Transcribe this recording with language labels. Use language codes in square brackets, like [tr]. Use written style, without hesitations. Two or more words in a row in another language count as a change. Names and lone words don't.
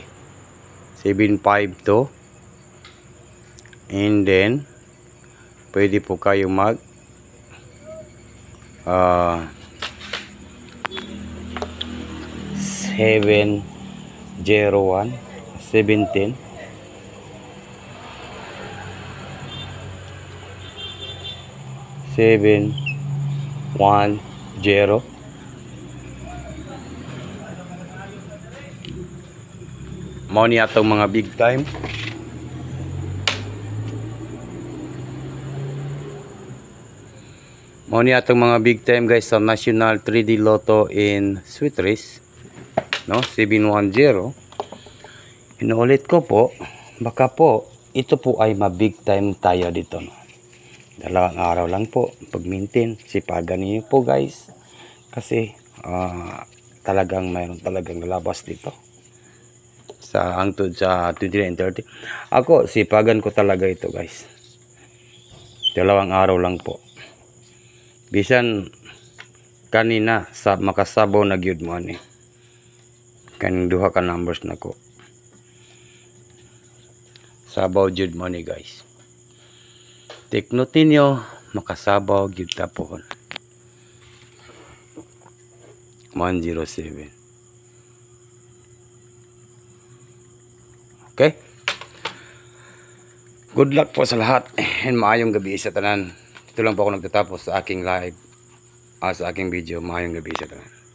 [tl] 752. And then pwede po kayo mag 701 17 710. [ceb] Mao ni atong mga [en] big time. [ceb] Mao ni atong mga [en] big time guys [ceb] sa National 3D Lotto in Sweet Race, no, 710. [tl] Inuulit ko po, baka po ito po ay ma-big time tayo dito, no. Dalawang araw lang po pag-maintain, sipagan niyo po guys, kasi talagang mayroon talagang lalabas dito sa hangtod sa 29 and 30. Ako sipagan ko talaga ito guys, dalawang araw lang po. [ceb] Bisan kanina sa makasabaw na gyud mo ani kaning duha ka numbers nako, sabaw gyud mo ni guys. Take note ninyo, makasabaw gyud tapon 107. [tl] Okay, [en] good luck [tl] po sa lahat and [ceb] maayong gabi sa tanan. [tl] Ito lang po ako nagtatapos sa aking live, sa aking video. [ceb] Maayong gabi sa tanan.